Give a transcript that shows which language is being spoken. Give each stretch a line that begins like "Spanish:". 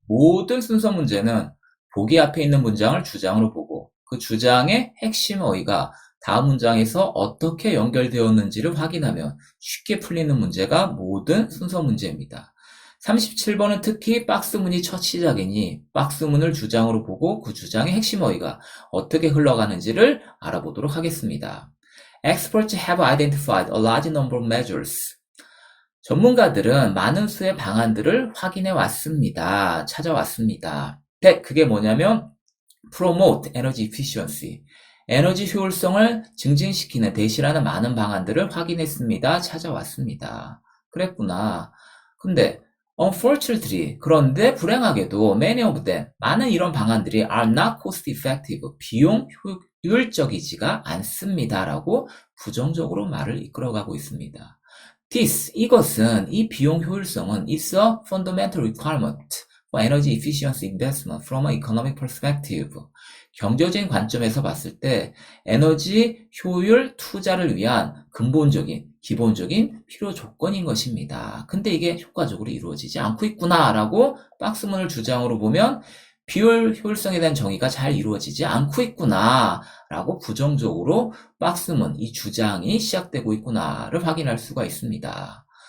Korean: 모든 순서 문제는 보기 앞에 있는 문장을 주장으로 보고 그 주장의 핵심 어휘가 다음 문장에서 어떻게 연결되었는지를 확인하면 쉽게 풀리는 문제가 모든 순서 문제입니다. 37번은 특히 박스문이 첫 시작이니 박스문을 주장으로 보고 그 주장의 핵심 어휘가 어떻게 흘러가는지를 알아보도록 하겠습니다.
English: Experts have identified a large number of measures.
Korean: 전문가들은 많은 수의 방안들을 확인해 왔습니다. 찾아왔습니다. 그게 뭐냐면
English: promote energy efficiency.
Korean: 에너지 효율성을 증진시키는 대시라는 많은 방안들을 확인했습니다. 찾아왔습니다. 그랬구나. 근데
English: unfortunately,
Korean: 그런데 불행하게도
English: many of them,
Korean: 많은 이런 방안들이
English: are not cost effective,
Korean: 비용 효율적이지가 않습니다. 라고 부정적으로 말을 이끌어가고 있습니다. 이것은 이 비용 효율성은
English: is a fundamental requirement for energy efficiency investment from an economic perspective.
Korean: 경제적인 관점에서 봤을 때 에너지 효율 투자를 위한 근본적인, 기본적인 필요 조건인 것입니다. 근데 이게 효과적으로 이루어지지 않고 있구나라고 박스문을 주장으로 보면 비율 효율성에 대한 정의가 잘 이루어지지 않고 있구나라고 부정적으로 박스문, 이 주장이 시작되고 있구나를 확인할 수가 있습니다.